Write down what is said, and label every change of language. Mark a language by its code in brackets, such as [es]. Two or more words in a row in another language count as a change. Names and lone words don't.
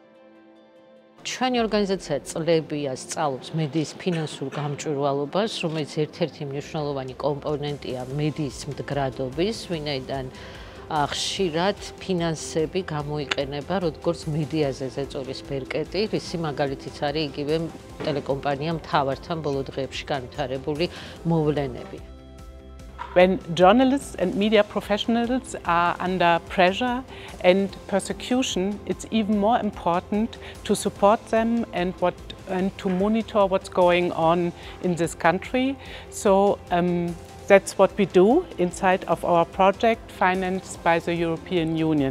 [ka] ჩვენი ორგანიზაცია წლებია სწავლობს მედიის ფინანსურ გამჭვირვალობას, რომელიც ერთ-ერთი მნიშვნელოვანი კომპონენტია მედიის მდგრადობის, ვინაიდან ხშირად ფინანსები გამოიყენება როგორც მედიაზე ზეწოლის ბერკეტი, რისი მაგალითიც არის იგივე ტელეკომპანია მთავართან ბოლო დღეებში განვითარებული მოვლენები. [en] When journalists and media professionals are under pressure and persecution, it's even more important to support them and to monitor what's going on in this country. So that's what we do inside of our project financed by the European Union.